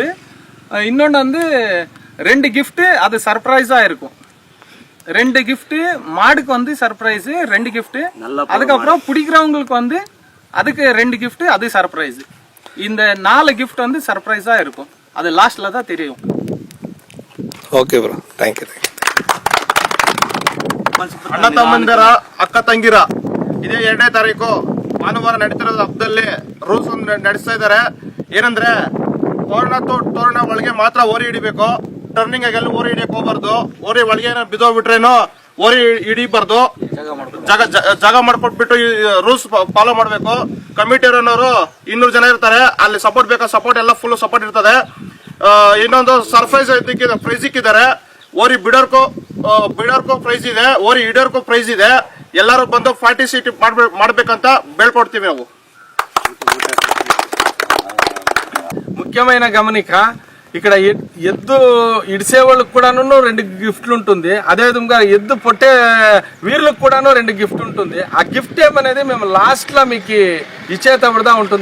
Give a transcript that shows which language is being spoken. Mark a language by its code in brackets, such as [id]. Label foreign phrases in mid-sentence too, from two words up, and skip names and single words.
[ta] இன்னொன்று வந்து 2 கிஃப்ட் அது சர்ப்ரைஸா இருக்கும். 2 கிஃப்ட் மாடுக்கு வந்து சர்ப்ரைஸ், 2 கிஃப்ட். அதுக்கப்புறம் பிடிக்கிறவங்களுக்கு வந்து அதுக்கு 2 கிஃப்ட், அது சர்ப்ரைஸ். இந்த 4 கிஃப்ட் வந்து சர்ப்ரைஸா இருக்கும். அது லாஸ்ட்ல தான் தெரியும். [en] Okay bro, thank you. [kn] ಅಣ್ಣ ತಮ್ಮಂದಿರ ಅಕ್ಕ ತಂಗಿರ ಇದೇ 2ನೇ ತಾರೀಕು ಭಾನುವಾರ ನಡೀತಿರೋದು ಹಬ್ಬದಲ್ಲಿ ರೂಲ್ಸ್ ಒಂದು ನಡೆಸ್ತಾ ಇದ್ದಾರೆ. ಏನಂದ್ರೆ ತೋರಣ ಒಳಗೆ ಮಾತ್ರ ಓರಿ ಹಿಡಿಬೇಕು. ಟರ್ನಿಂಗ್ ಆಗೆಲ್ಲ ಓರಿ ಹಿಡಿಯಕ್ ಹೋಗ್ಬಾರ್ದು. ಓರಿ ಒಳಗೆ ಬಿದ್ದೋಗ್ಬಿಟ್ರೇನು ಓರಿ ಹಿಡಿಬಾರ್ದು. ಜಾಗ ಮಾಡ್ಕೊಟ್ಬಿಟ್ಟು ರೂಲ್ಸ್ ಫಾಲೋ ಮಾಡ್ಬೇಕು. ಕಮಿಟಿ ಅವರನ್ನವರು 200 ಜನ ಇರ್ತಾರೆ. ಅಲ್ಲಿ ಸಪೋರ್ಟ್ ಬೇಕಾ, ಸಪೋರ್ಟ್ ಎಲ್ಲ [en] full support [kn] ಇರ್ತದೆ. ಇನ್ನೊಂದು [en] surprise prize [kn] ಇಕ್ಕಿದ್ದಾರೆ. ಓರಿ ಬಿಡೋರ್ಕೋ ಪ್ರೈಸ್ ಇದೆ, ಓರಿ ಹಿಡಿಯೋರ್ಕೋ ಪ್ರೈಸ್ ಇದೆ. ಎಲ್ಲರೂ ಬಂದು ಪಾರ್ಟಿಸಿಪೇಟ್ ಮಾಡ್ಬೇಕಂತ ಬೇಳ್ಕೊಡ್ತೀವಿ ನಾವು. [te] ముఖ్యమైన గమనిక, ఇక్కడ ఎద్దు ఇడిసే వాళ్ళకి కూడాను 2 గిఫ్ట్లు ఉంటుంది. అదేవిధంగా ఎద్దు పొట్టే వీళ్ళకి కూడాను 2 గిఫ్ట్ ఉంటుంది. ఆ గిఫ్ట్ ఏమనేది మేము లాస్ట్ లో మీకు ఇచ్చేటప్పుడుదా ఉంటుంది.